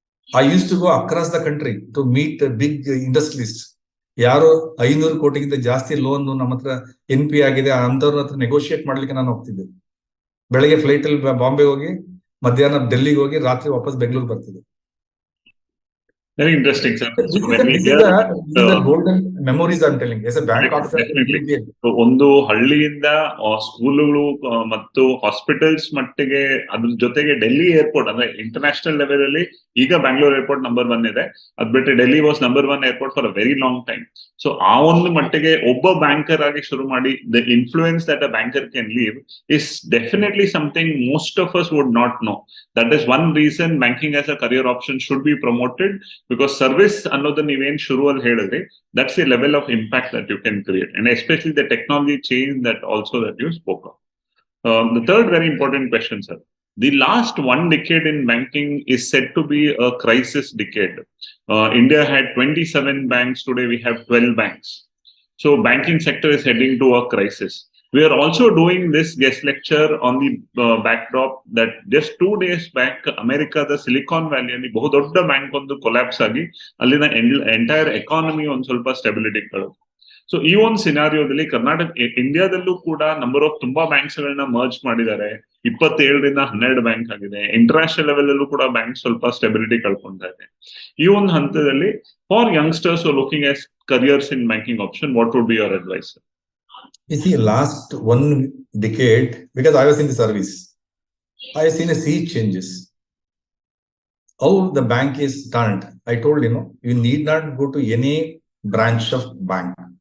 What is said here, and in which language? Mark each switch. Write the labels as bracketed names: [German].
[English] I used to go across the country to meet big industrialist. [Kannada] ಯಾರು 500 ಕೋಟಿಗಿಂತ ಜಾಸ್ತಿ loan ನಮ್ಮ ಹತ್ರ NP ಆಗಿದೆ ಅಂತವ್ರ ಹತ್ರ ನೆಗೋಷಿಯೇಟ್ ಮಾಡ್ಲಿಕ್ಕೆ ನಾನು ಹೋಗ್ತಿದ್ದೆ. ಬೆಳಗ್ಗೆ ಫ್ಲೈಟ್ ಅಲ್ಲಿ ಬಾಂಬೆ ಹೋಗಿ, ಮಧ್ಯಾಹ್ನ ಡೆಲ್ಲಿಗೆ ಹೋಗಿ, ರಾತ್ರಿ ವಾಪಸ್ ಬೆಂಗಳೂರು ಬರ್ತಿದ್ದೆ. [English] Very interesting, sir. This is the golden memories I'm telling. As a bank officer, [Kannada] ಒಂದು ಹಳ್ಳಿಯಿಂದ ಸ್ಕೂಲುಗಳು ಮತ್ತು ಹಾಸ್ಪಿಟಲ್ಸ್ ಮಟ್ಟಿಗೆ, ಅದ್ರ ಜೊತೆಗೆ ಡೆಲ್ಲಿ ಏರ್ಪೋರ್ಟ್ ಅಂದ್ರೆ ಇಂಟರ್ನ್ಯಾಷನಲ್ ಲೆವೆಲ್ ಅಲ್ಲಿ ಈಗ ಬ್ಯಾಂಗ್ಳೂರ್ ಏರ್ಪೋರ್ಟ್ ನಂಬರ್ 1 ಇದೆ. ಅದ್ ಬಿಟ್ಟರೆ [English] Delhi was number 1 airport for a very long time. So [Kannada] ಆ ಒಂದು ಮಟ್ಟಿಗೆ ಒಬ್ಬ ಬ್ಯಾಂಕರ್ ಆಗಿ ಶುರು ಮಾಡಿ, [English] The influence that a banker can leave is definitely something most of us would not know. That is one reason banking as a career option should be promoted. Because service [Kannada] ಅನ್ನೋದನ್ನ ನೀವೇನ್ ಶುರುವಲ್ಲಿ ಹೇಳಿದ್ರಿ, [English] that's the level of impact that you can create, and especially the technology change that you spoke of. The third very important question, sir. The last 1 decade in banking is said to be a crisis decade. India had 27 banks. Today we have 12 banks. So banking sector is heading to a crisis. We are also doing this guest lecture on the backdrop that just 2 days back, America, the Silicon Valley, [Kannada] ಅಲ್ಲಿ ಬಹುದೊಡ್ಡ bank ಒಂದು collapse ಆಗಿ ಅಲ್ಲಿನ entire economy ಒಂದು ಸ್ವಲ್ಪ stability ಕಳೆದು. So ಈ ಒಂದು ಸಿನಾರಿಯೋದಲ್ಲಿ ಇಂಡಿಯಾದಲ್ಲೂ ಕೂಡ ನಂಬರ್ ಆಫ್ ತುಂಬಾ ಬ್ಯಾಂಕ್ಸ್ ಗಳನ್ನ ಮರ್ಜ್ ಮಾಡಿದ್ದಾರೆ. 27ರಿಂದ 12 ಬ್ಯಾಂಕ್ ಆಗಿದೆ. ಇಂಟರ್ನ್ಯಾಷನಲ್ ಲೆವೆಲ್ ಅಲ್ಲೂ ಕೂಡ ಬ್ಯಾಂಕ್ ಸ್ವಲ್ಪ ಸ್ಟೆಬಿಲಿಟಿ ಕಳ್ಕೊಂತಾ ಇದೆ. ಈ ಒಂದು ಹಂತದಲ್ಲಿ [English] For youngsters looking at careers in banking option, what would be your advice? You see, last 1 decade, because I was in the service, I have seen a sea changes. How the bank is turned. I told you need not go to any branch of bank.